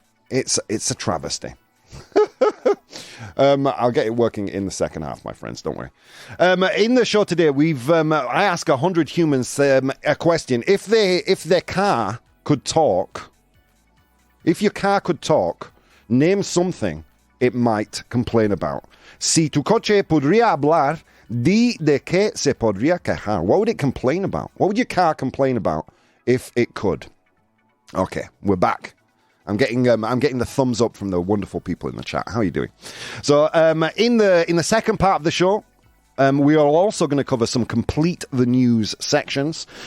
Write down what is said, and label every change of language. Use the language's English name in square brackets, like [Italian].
[English] It's a travesty. I'll get it working in the second half, my friends. Don't worry. In the show today, I ask 100 humans a question. If their car could talk, name something it might complain about. [Spanish] Si tu coche podría hablar, di de qué se podría quejar. [English] What would it complain about? What would your car complain about if it could? Okay, we're back. I'm getting the thumbs up from the wonderful people in the chat. How are you doing? So in the second part of the show, we are also going to cover some complete the news sections.